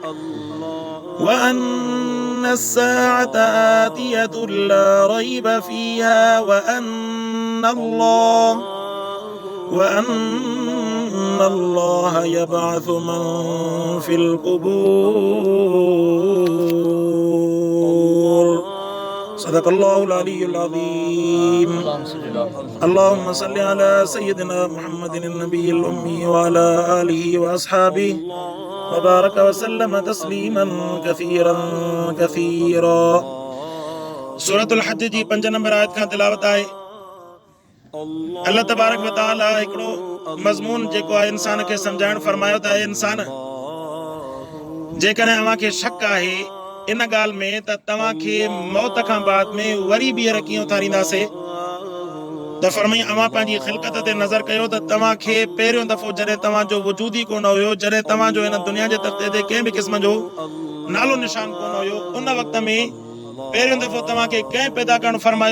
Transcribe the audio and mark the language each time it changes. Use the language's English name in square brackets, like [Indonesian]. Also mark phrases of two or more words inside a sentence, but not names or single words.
[Arabic] وأن الساعة آتية لا ريب فيها وأن الله يبعث من في القبور صدق الله العلي العظيم. اللهم صل على سيدنا محمد النبي الأمي وعلى آله وأصحابه وبارك وسلم تسليما كثيرا. [Sindhi] सूरतुल हज जी 5 नंबर आयत खां तिलावत आहे. [Arabic] الله تبارك وتعالى [Sindhi] हिकिड़ो मज़मून जेको आहे इंसान खे सम्झाइण फरमायो त इंसान जेकॾहिं अव्हांखे शक आहे इन ॻाल्हि में त तव्हांखे मौत खां बाद में वरी ॿीहर कीअं उथारींदासीं त फरमाई अव्हां पंहिंजी ख़िलक़त ते नज़र कयो त तव्हांखे पहिरियों दफ़ो जॾहिं तव्हांजो वजूद ई कोन हुयो, जॾहिं तव्हांजो हिन दुनिया जे तख़्ते ते कंहिं बि क़िस्म जो नालो निशान कोन हुयो, उन वक़्त में पहिरियों दफ़ो तव्हांखे कंहिं पैदा करणु फरमायो.